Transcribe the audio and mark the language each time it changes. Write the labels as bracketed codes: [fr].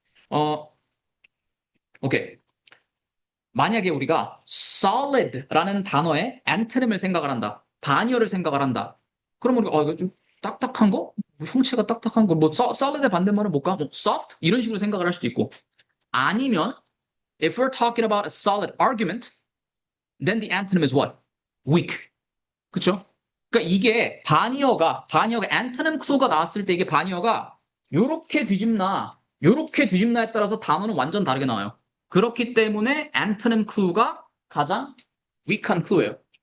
[ko] 어, 오케이. 만약에 우리가 solid라는 단어의 antonym을 생각을 한다. 반의어를 생각을 한다. 그러면 우리가 이거 좀 딱딱한 거? 뭐 형체가 딱딱한 거? 뭐 solid의 반대말은 뭘까? 뭐 soft? 이런 식으로 생각을 할 수도 있고. 아니면 [en] if we're talking about a solid argument, then the antonym is what? [ko] weak. 그쵸? 그러니까 이게 반의어가 antonym clue가 나왔을 때 이게 반의어가 요렇게 뒤집나에 따라서 단어는 완전 다르게 나와요. 그렇기 때문에 antonym clue가 가장 weak한 clue예요.